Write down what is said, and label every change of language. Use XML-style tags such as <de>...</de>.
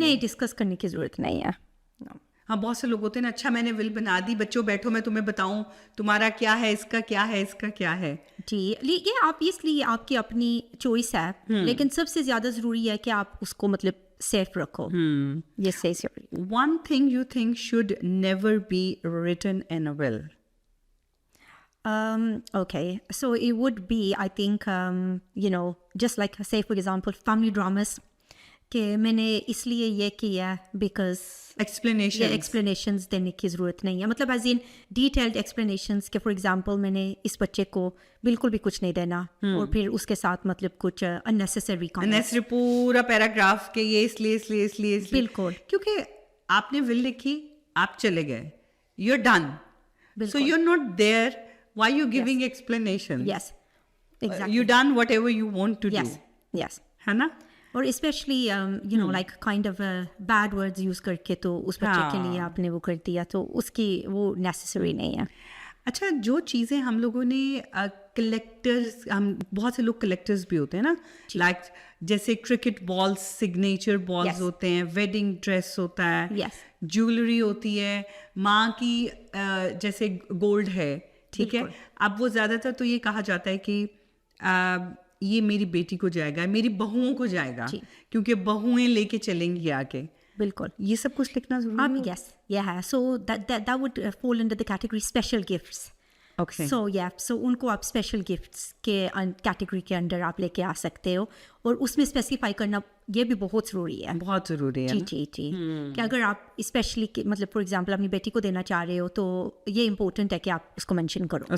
<hi>नहीं, डिस्कस करने की जरूरत नहीं है. हाँ, बहुत से लोग होते हैं ना, अच्छा मैंने विल बना दी, बच्चों बैठो मैं तुम्हें बताऊं तुम्हारा क्या है, इसका क्या है. जी, ये आप इसलिए आपकी अपनी चॉइस है, लेकिन सबसे ज्यादा जरूरी है कि आप उसको मतलब सेफ रखो. ये सही.</hi> <en>One thing you think should never be written in a will? Okay, so it would be, I think, just like, say for example, family dramas.</en> <hi>कि मैंने इसलिए ये किया</hi> <en>because explanations</en> <hi>देने की ज़रूरत नहीं है, मतलब</hi> <en>as in detailed explanations</en> <hi>कि for example मैंने इस बच्चे को बिल्कुल भी कुछ नहीं देना और फिर उसके साथ मतलब कुछ unnecessary पूरा पैराग्राफ के ये इसलिए बिल्कुल, क्योंकि आपने विल लिखी, आप चले गए,</hi> <en>you're done, so you're not there, why you giving explanation? Yes, exactly. You done whatever you want to do. Yes.</en> <hi>है ना? और specially</hi> <en>like kind of bad words</en> <hi>use करके तो उस बच्चे के लिए आपने वो कर दिया, तो उसकी वो नेसेसरी नहीं है. अच्छा, जो चीज़ें हम लोगों ने कलेक्टर्स, हम बहुत से लोग कलेक्टर्स भी होते हैं ना, लाइक जैसे क्रिकेट बॉल्स, सिग्नेचर बॉल्स होते हैं, वेडिंग ड्रेस होता है, ज्वेलरी होती है, माँ की जैसे गोल्ड है, ठीक है. अब वो ज़्यादातर तो ये कहा जाता है कि ये मेरी बेटी को जाएगा, मेरी बहुओं को जाएगा, क्योंकि बहुएं लेके चलेंगी आके. बिल्कुल, ये सब कुछ लिखना जरूरी है.</hi> <en>Yes, yeah. So that would fall under the category special gifts. Okay.</en> <hi>So उनको आप special gifts के कैटेगरी के अंदर आप लेके आ सकते हो, और उसमें स्पेसिफाई करना ये भी बहुत ज़रूरी है. बहुत ज़रूरी है. जी. कि अगर आप स्पेशली मतलब फॉर एग्जांपल अपनी बेटी को देना चाह रहे हो तो ये इम्पोर्टेंट है कि आप उसको मेंशन करो.</hi>